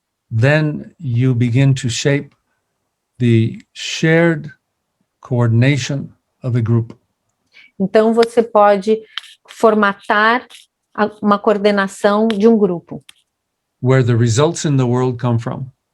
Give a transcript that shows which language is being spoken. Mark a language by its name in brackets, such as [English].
[English] then you begin to shape the shared coordination of a group. [Portuguese] Então você pode formatar uma coordenação de um grupo, [English] Where the results in the world come from